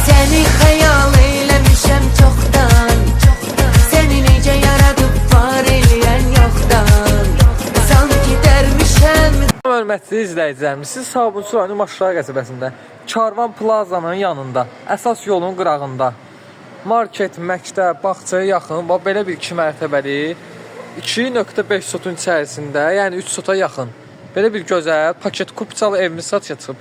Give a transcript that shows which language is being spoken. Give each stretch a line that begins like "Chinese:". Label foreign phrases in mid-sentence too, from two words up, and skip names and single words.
Turkish: Seni hayal eylemişem çoktan.
Azerbaijani: Seni nece yaradıp var eləyən yoxdan.
Turkish: Sanki dermişem.
Azerbaijani: Hörmətli izləyicilərimiz, siz Sabunçu rayonu Maşrağı qəsəbəsində Karvan Plazanın yanında, əsas yolun qırağında market, məktəb, bağçaya yaxın və belə bir 2 mərtəbəli 2.5 sotun içərisində, yəni 3 sota yaxın belə bir gözəl paket kupçalı evimiz satışa çıxıb.